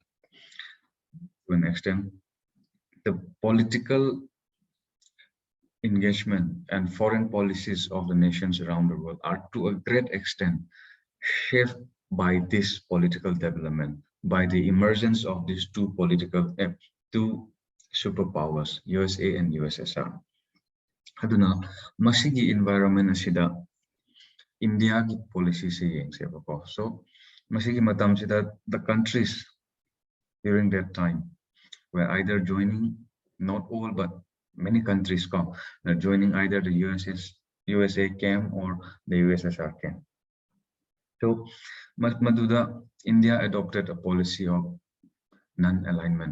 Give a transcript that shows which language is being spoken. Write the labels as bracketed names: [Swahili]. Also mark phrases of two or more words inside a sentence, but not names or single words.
[English] to an extent, the political engagement and foreign policies of the nations around the world are to a great extent shaped by this political development, by the emergence of these two superpowers, USA and USSR. [Manipuri] Aduna, masigi environment asida India ki policy se yengsebako. [English] So, [Manipuri] masigi matam sida [English] the countries during that time were either joining, not all, but many countries come joining either the USA camp or the USSR camp. So, Maduda, India adopted a policy of non-alignment.